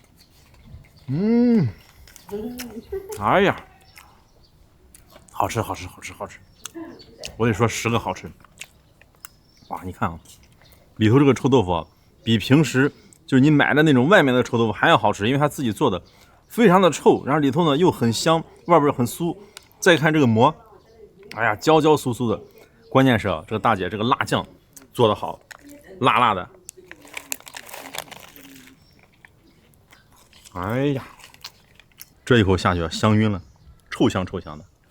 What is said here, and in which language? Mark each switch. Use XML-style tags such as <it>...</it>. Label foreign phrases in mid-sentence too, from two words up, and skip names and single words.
<zh>哎呀，好吃！我得說10個好吃。哇，你看啊，裡頭這個臭豆腐啊，比平時就是你買的那種外面的臭豆腐還要好吃，因為它自己做的非常的臭，然後裡頭呢又很香，外邊很酥。再看這個饃，哎呀，焦酥酥的。關鍵是啊，這個大姐這個辣醬做得好，辣的。哎呀，這一口下去啊，香暈了，臭香的。</zh>